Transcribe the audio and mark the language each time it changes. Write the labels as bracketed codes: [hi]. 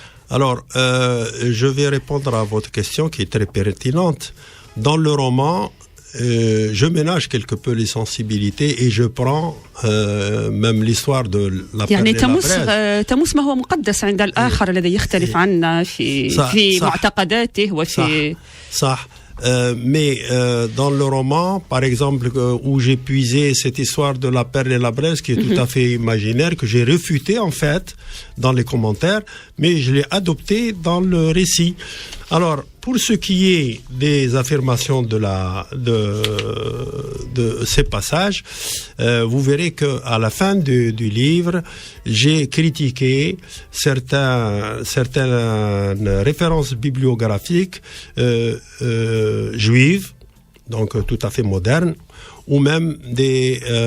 [fr] Alors, je vais répondre à votre question qui est très pertinente. Dans le roman, je ménage quelque peu les sensibilités et je prends même l'histoire de la يعني Perle et la Braise. [ar] تمس ما هو مقدس عند الآخر الذي يختلف عنا في معتقداته وفي صح. [fr] Mais dans le roman, par exemple, où j'ai puisé cette histoire de la Perle et la Braise, qui est tout à fait imaginaire, que j'ai refuté en fait dans les commentaires, mais je l'ai adopté dans le récit. Alors, pour ce qui est des affirmations de ces passages, vous verrez que à la fin du livre, j'ai critiqué certaines références bibliographiques juives, donc tout à fait modernes, ou même des...